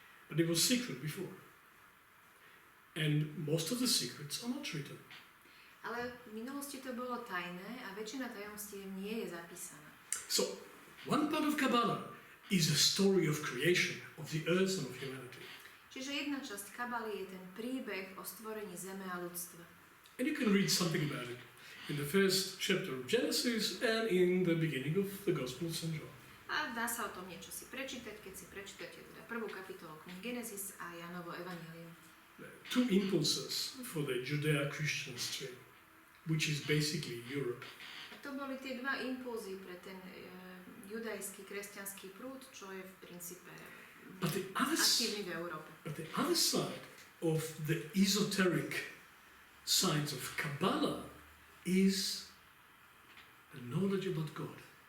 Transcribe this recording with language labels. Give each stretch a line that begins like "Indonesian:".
English: But it was secret before. And most of the secrets are not written.
Slovak: Ale v minulosti to bolo tajné a väčšina tajomstiev nie je zapísaná.
English: So, one part of Kabbalah is a story of creation, of the earth and of humanity.
Slovak: Čiže jedna časť Kabaly je ten príbeh o stvorení zeme a ľudstva.
English: And you can read something about it in the first chapter of Genesis and in the beginning of the Gospel of St. John.
Slovak: A dá sa o tom niečo si prečítať, keď si prečítate teda prvú kapitolu knihy Genesis a Jánovo evanjelium.
English: Two impulses for the Judeo-Christian stream, which is basically Europe.
Slovak: A to boli tie dva impulzy pre ten judajský kresťanský prúd, čo je v princípe aktívny v Európe.
English: But the other side of the esoteric science of Kabbalah is the knowledge about God.